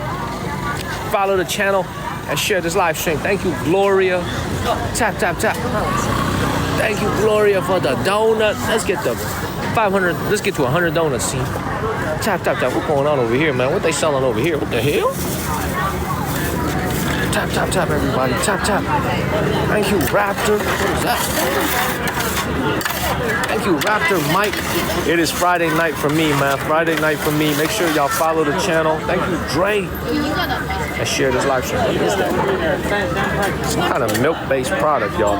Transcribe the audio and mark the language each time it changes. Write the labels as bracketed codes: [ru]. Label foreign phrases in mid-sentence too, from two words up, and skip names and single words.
[en] Follow the channel and share this live stream. Thank you, Gloria. Tap, tap, tap. Thank you, Gloria, for the donut. Let's get to 500. Let's get to 100 donuts, team. Tap, tap, tap. What's going on over here, man? What they selling over here? What the hell? Tap, tap, tap, everybody. Tap, tap. Thank you, Raptor. What is that? Thank you, Raptor Mike. It is Friday night for me, man. Friday night for me. Make sure y'all follow the channel. Thank you, Dre. And share this live stream. What is that? Some kind of milk-based product, y'all.